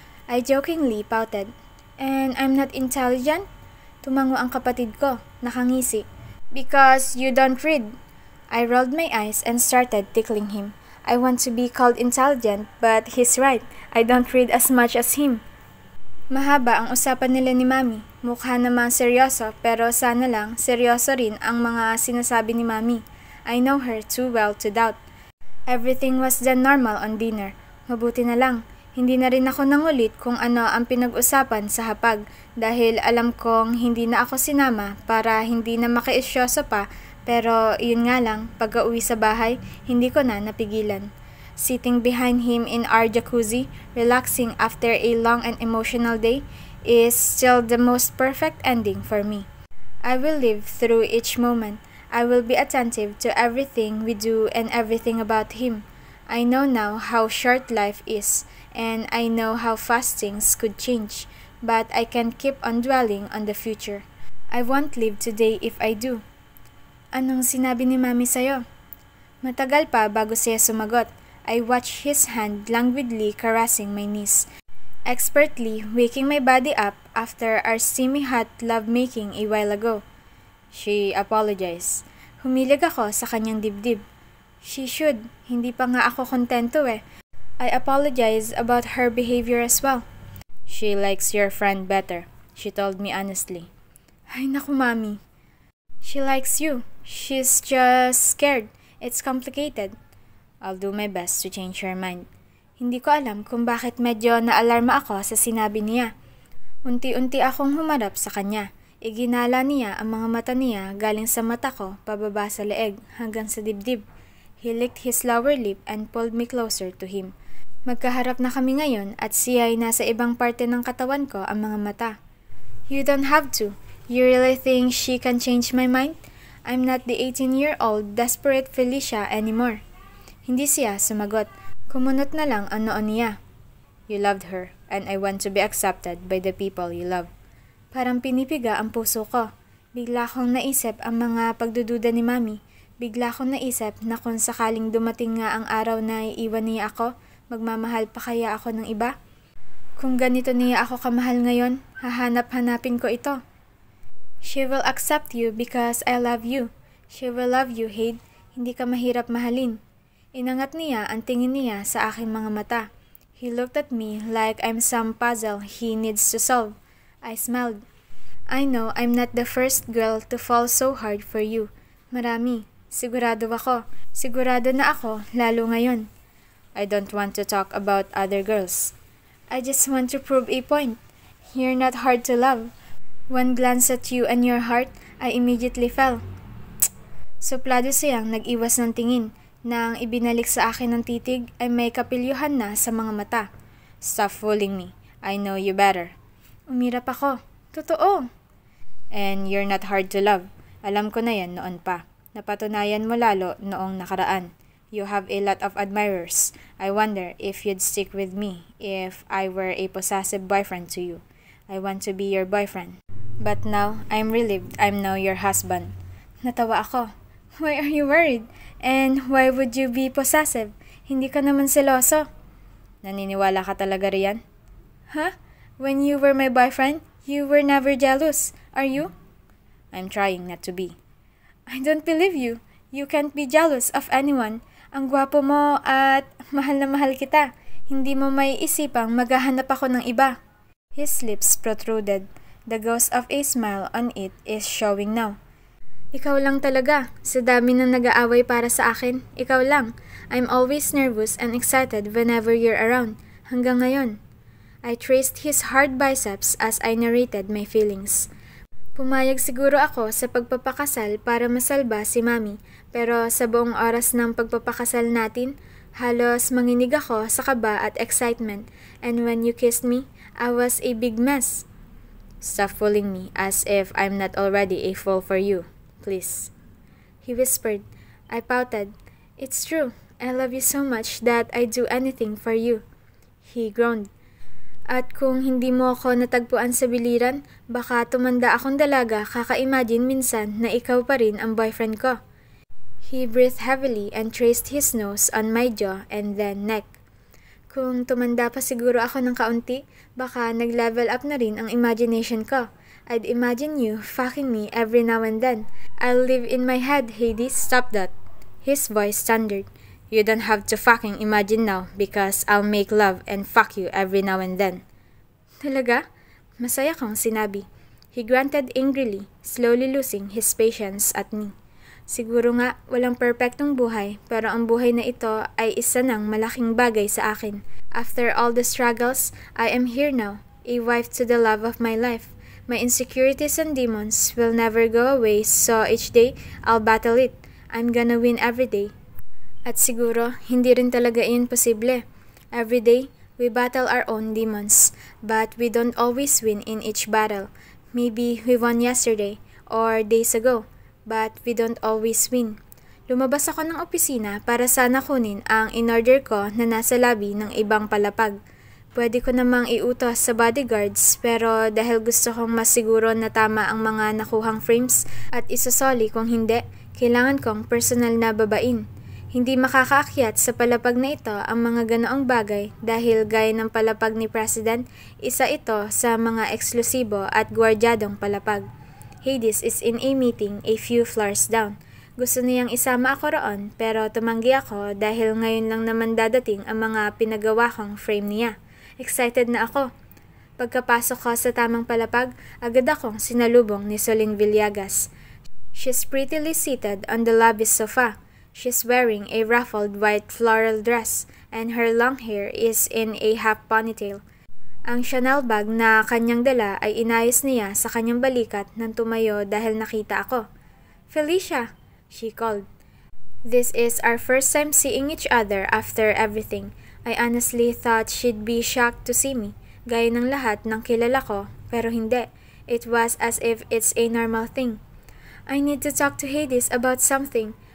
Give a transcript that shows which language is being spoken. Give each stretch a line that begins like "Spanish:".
English: I jokingly pouted. And I'm not intelligent?
Filipino: Tumango ang kapatid ko. Nakangisi.
English: Because you don't read. I rolled my eyes and started tickling him. I want to be called intelligent, but he's right. I don't read as much as him.
Filipino: Mahaba ang usapan nila ni Mami. Mukha namang seryoso, pero sana lang seryoso rin ang mga sinasabi ni Mami.
English: I know her too well to doubt. Everything was done normal on dinner.
Filipino: Mabuti na lang. Hindi na rin ako nangulit kung ano ang pinag-usapan sa hapag dahil alam kong hindi na ako sinama para hindi na makiisyoso pa. Pero yun nga lang, pag-uwi sa bahay, hindi ko na napigilan.
English: Sitting behind him in our jacuzzi, relaxing after a long and emotional day, is still the most perfect ending for me. I will live through each moment. I will be attentive to everything we do and everything about him. I know now how short life is, and I know how fast things could change, but I can't keep on dwelling on the future. I won't live today if I do.
Filipino: Anong sinabi ni Mami sa'yo? Matagal pa bago siya sumagot.
English: I watched his hand languidly caressing my knees, expertly waking my body up after our steamy hot lovemaking a while ago. She apologized.
Filipino: Humilig ako sa kanyang dibdib.
English: She should.
Filipino: Hindi pa nga ako kontento eh.
English: I apologize about her behavior as well. She likes your friend better, she told me honestly.
Filipino: Ay naku,
English: Mami. She likes you. She's just scared. It's complicated. I'll do my best to change her mind.
Filipino: Hindi ko alam kung bakit medyo naalarma ako sa sinabi niya. Unti-unti akong humarap sa kanya. Iginala niya ang mga mata niya galing sa mata ko pababa sa leeg hanggang sa dibdib.
English: He licked his lower lip and pulled me closer to him.
Filipino: Magkaharap na kami ngayon at siya ay nasa ibang parte ng katawan ko ang mga mata.
English: You don't have to. You really think she can change my mind? I'm not the 18-year-old desperate Felicia anymore.
Filipino: Hindi siya sumagot. Kumunot na lang ang noon niya.
English: You loved her, and I want to be accepted by the people you love.
Filipino: Parang pinipiga ang puso ko. Bigla kong naisip ang mga pagdududa ni Mami. Bigla kong naisip na kung sakaling dumating nga ang araw na iiwan niya ako, magmamahal pa kaya ako ng iba? Kung ganito niya ako kamahal ngayon, hahanap-hanapin ko ito.
English: She will accept you because I love you. She will love you, Hade.
Filipino: Hindi ka mahirap mahalin. Inangat niya ang tingin niya sa aking mga mata.
English: He looked at me like I'm some puzzle he needs to solve. I smiled. I know I'm not the first girl to fall so hard for you.
Filipino: Marami. Sigurado ako. Sigurado na ako, lalo ngayon.
English: I don't want to talk about other girls. I just want to prove a point. You're not hard to love. One glance at you and your heart, I immediately fell.
Filipino: Suplado siyang nag-iwas ng tingin. Nang ibinalik sa akin ng titig ay may kapilyuhan na sa mga mata.
English: Stop fooling me. I know you better.
Filipino: Umirap ako. Totoo.
English: And you're not hard to love.
Filipino: Alam ko na yan noon pa. Napatunayan mo lalo noong nakaraan.
English: You have a lot of admirers. I wonder if you'd stick with me if I were a possessive boyfriend to you. I want to be your boyfriend. But now, I'm relieved I'm now your husband.
Filipino: Natawa ako.
English: Why are you worried? And why would you be possessive?
Filipino: Hindi ka naman seloso. Naniniwala ka talaga riyan?
English: Huh? When you were my boyfriend, you were never jealous. Are you? I'm trying not to be. I don't believe you. You can't be jealous of anyone.
Filipino: Ang gwapo mo at mahal na mahal kita. Hindi mo may isipang maghahanap ako ng iba.
English: His lips protruded. The ghost of a smile on it is showing now.
Filipino: Ikaw lang talaga. Sa dami ng nag-aaway para sa akin, ikaw lang.
English: I'm always nervous and excited whenever you're around.
Filipino: Hanggang ngayon.
English: I traced his hard biceps as I narrated my feelings.
Filipino: Pumayag siguro ako sa pagpapakasal para masalba si Mami, pero sa buong oras ng pagpapakasal natin, halos manginig ako sa kaba at excitement,
English: and when you kissed me, I was a big mess. Stop fooling me as if I'm not already a fool for you. Please. He whispered. I pouted. It's true. I love you so much that I'd do anything for you. He groaned.
Filipino: At kung hindi mo ako natagpuan sa biliran, baka tumanda akong dalaga kaka-imagine minsan na ikaw pa rin ang boyfriend ko.
English: He breathed heavily and traced his nose on my jaw and then neck.
Filipino: Kung tumanda pa siguro ako ng kaunti, baka nag-level up na rin ang imagination ko.
English: I'd imagine you fucking me every now and then. I'll live in my head, Hades. Stop that. His voice thundered. You don't have to fucking imagine now because I'll make love and fuck you every now and then.
Filipino: Talaga? Masaya kong sinabi.
English: He grunted angrily, slowly losing his patience at me.
Filipino: Siguro nga walang perpektong buhay, pero ang buhay na ito ay isa ng malaking bagay sa akin.
English: After all the struggles, I am here now, a wife to the love of my life. My insecurities and demons will never go away, so each day, I'll battle it. I'm gonna win every day.
Filipino: At siguro, hindi rin talaga iyon posible.
English: Every day, we battle our own demons, but we don't always win in each battle. Maybe we won yesterday, or days ago, but we don't always win.
Filipino: Lumabas ako ng opisina para sana kunin ang in-order ko na nasa lobby ng ibang palapag. Pwede ko namang iutos sa bodyguards pero dahil gusto kong masiguro na tama ang mga nakuhang frames at isasoli kung hindi, kailangan kong personal na babain. Hindi makakaakyat sa palapag na ito ang mga ganoong bagay dahil gaya ng palapag ni President, isa ito sa mga eksklusibo at gwardyadong palapag.
English: Hades is in a meeting a few floors down.
Filipino: Gusto niyang isama ako roon pero tumanggi ako dahil ngayon lang naman dadating ang mga pinagawa kong frame niya. Excited na ako. Pagkapasok ko sa tamang palapag, agad akong sinalubong ni Soling Villegas.
English: She's prettily seated on the lobby sofa. She's wearing a ruffled white floral dress and her long hair is in a half ponytail.
Filipino: Ang Chanel bag na kanyang dala ay inayos niya sa kanyang balikat nang tumayo dahil nakita ako.
English: Felicia, she called. This is our first time seeing each other after everything. I honestly thought she'd be shocked to see me,
Filipino: gaya ng lahat ng kilala ko, pero hindi.
English: It was as if it's a normal thing. I need to talk to Hades about something.